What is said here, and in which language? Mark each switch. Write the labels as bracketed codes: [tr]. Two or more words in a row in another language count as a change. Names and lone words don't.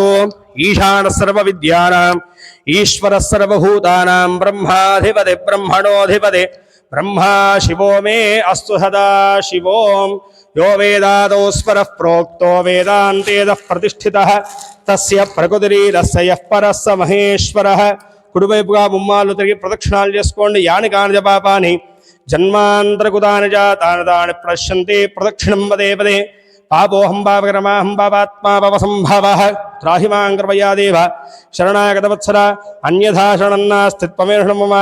[sa] ईशानः सर्वविद्यानाम् ईश्वरः सर्वभूतानां ब्रह्माधिपति ब्रह्मणोऽधिपति ब्रह्मा शिवो मे अस्तु सदा शिवो। यो वेदादौ स्वरः प्रोक्तो वेदान्तेदः प्रतिष्ठितः तस्य प्रकृतिरीरस्य यः परः स महेश्वरः। [te] కుడివైపుగా ముమ్మాలు తిరిగి ప్రదక్షిణాలు చేసుకోండి। [sa] యాని కాని పాపాని జన్మాంతరకృతాని జాతాని తాని ప్రశ్యంతే ప్రదక్షిణం పదే పదే। పాపోహం పాపకర్మాహం పాపాత్మా పాపసంభవః త్రాహి మాం కృపయా దేవ శరణాగతవత్సల అన్యథా శరణం నాస్తి త్వమేవ శరణం మమ।